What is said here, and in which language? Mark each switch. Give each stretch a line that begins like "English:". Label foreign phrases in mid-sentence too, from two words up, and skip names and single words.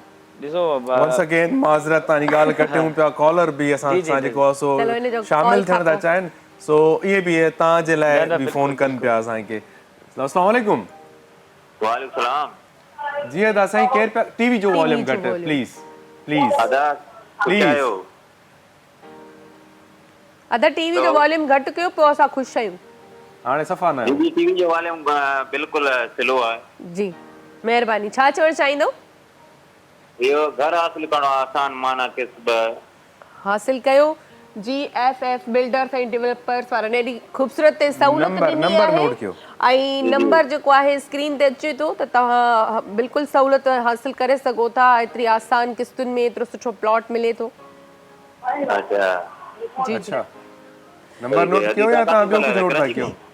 Sindhi: ॾिसो
English: once again
Sindhi: माज़रत तव्हांजी ॻाल्हि कटियूं पिया, कॉलर बि असां जेको आहे सो शामिल थियण था चाहिनि, सो इहे बि तव्हांजे लाइ बि फ़ोन कनि पिया असांखे।
Arabic: السلام عليكم. وعليكم السلام.
Sindhi: जी अदा साईं, केरु पिया? टीवी जो वॉल्यूम घटि
English: please please please.
Sindhi: अदा टीवी जो वॉल्यूम घटि कयो, पोइ असां ख़ुशि आहियूं। हाणे सफ़ा न आहे। टीवी जो वॉल्यूम बिल्कुल स्लो आहे। जी महिरबानी, छा चवणु चाहींदो? इहो घर हासिल करणो आसान माना किस्ब हासिल कयो। GFF बिल्डर्स एंड डेवलपर्स वारनि एॾी ख़ूबसूरत सहूलियत ॾिनी आहे ऐं नंबर जेको आहे स्क्रीन ते अचे थो त तव्हां बिल्कुलु सहूलियत हासिल करे सघो था। एतिरी आसान किस्तुनि में एतिरो सुठो प्लॉट मिले थो। अच्छा जी अच्छा, नंबर नोट कयो या तव्हां ॿियो कुझु नोट था कयो?